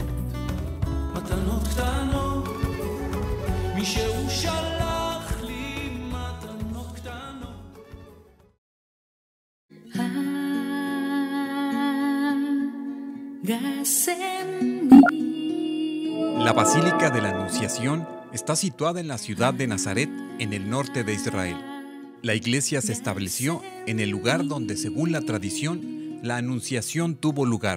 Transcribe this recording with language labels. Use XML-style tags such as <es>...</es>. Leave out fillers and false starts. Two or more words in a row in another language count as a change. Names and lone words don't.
<he>מתנות קטנות, מי שהוא שלח לי מתנות קטנות.</he> <es>La Basílica de la Anunciación está situada en la ciudad de Nazaret, en el norte de Israel. La iglesia se estableció en el lugar donde, según la tradición, la Anunciación tuvo lugar.</es>